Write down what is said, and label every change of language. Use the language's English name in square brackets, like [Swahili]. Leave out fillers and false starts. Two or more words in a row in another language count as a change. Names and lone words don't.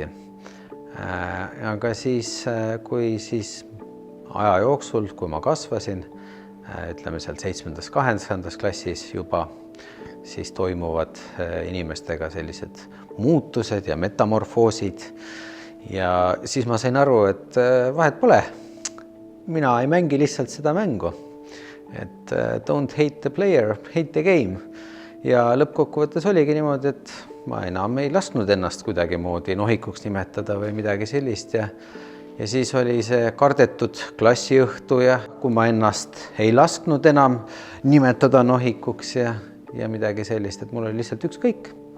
[Estonian] Aga siis, kui aja jooksul, kui ma kasvasin, ütleme seal 7.-8. klassis juba, siis toimuvad inimestega sellised muutused ja metamorfoosid ja siis ma sain aru, et vahet pole. Mina ei mängi lihtsalt seda mängu, et [English] don't hate the player, hate the game. [Estonian] Ja lõppkokkuvõttes oligi niimoodi, et ma enam ei lasknud ennast kuidagi moodi nohikuks nimetada või midagi sellist. Ja siis oli see kardetud klassiõhtu ja kui ma ennast ei lasknud enam nimetada nohikuks ja midagi sellist, et mul oli lihtsalt ükskõik.